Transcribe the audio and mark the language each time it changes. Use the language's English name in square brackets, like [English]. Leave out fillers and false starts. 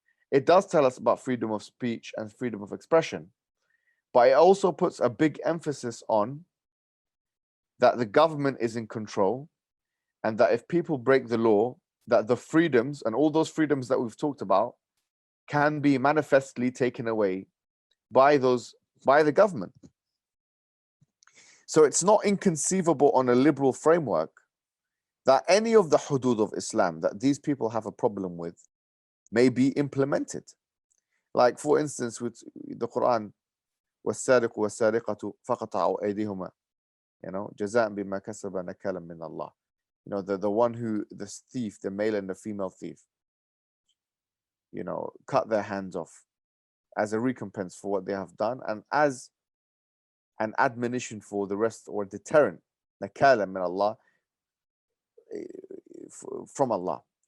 [English] It does tell us about freedom of speech and freedom of expression, but it also puts a big emphasis on that the government is in control, and that if people break the law, that the freedoms and all those freedoms that we've talked about can be manifestly taken away by the government. So it's not inconceivable on a liberal framework that any of the hudud of Islam that these people have a problem with may be implemented. Like, for instance, with the Quran, [Arabic] وَالسَّارِقُ وَالسَّارِقَةُ فَقَطَعُوا أَيْدِيهُمَا, جَزَاءً بِمَا كَسَبَ نَكَالًا مِنَ اللَّهِ. [English] The one who, the thief, the male and the female thief, cut their hands off as a recompense for what they have done, and as an admonition for the rest, or deterrent, [Arabic] نَكَالًا مِنَ اللَّهِ, [English] from Allah.